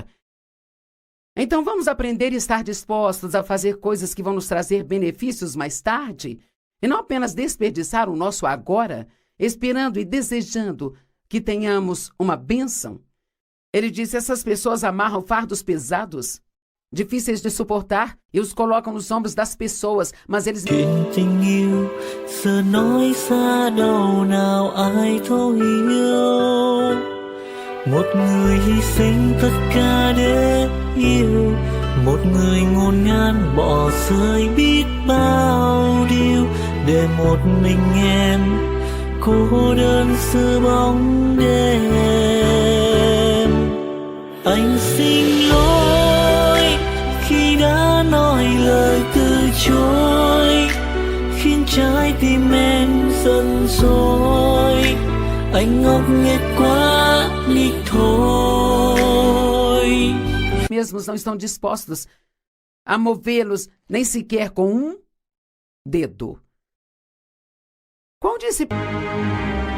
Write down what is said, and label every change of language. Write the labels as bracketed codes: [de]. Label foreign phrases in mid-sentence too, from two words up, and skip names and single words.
[pt] Então vamos aprender e estar dispostos a fazer coisas que vão nos trazer benefícios mais tarde e não apenas desperdiçar o nosso agora, esperando e desejando que tenhamos uma bênção. Ele disse, essas pessoas amarram fardos pesados, difíceis de suportar, e os colocam nos ombros das pessoas, mas eles... [vi] Tình yêu giờ nói xa đâu nào ai thấu hiểu. Một người hy sinh tất cả để yêu, một người ngôn ngang bỏ rơi biết bao điều để một mình em cô đơn giữa bóng đêm. Anh xin lỗi khi đã nói lời từ chối, khiến trái tim em giận dỗi. Anh ngốc nghếch quá đi thôi. [pt] Mesmos não estão dispostos a movê-los nem sequer com um dedo. Qual disciplina?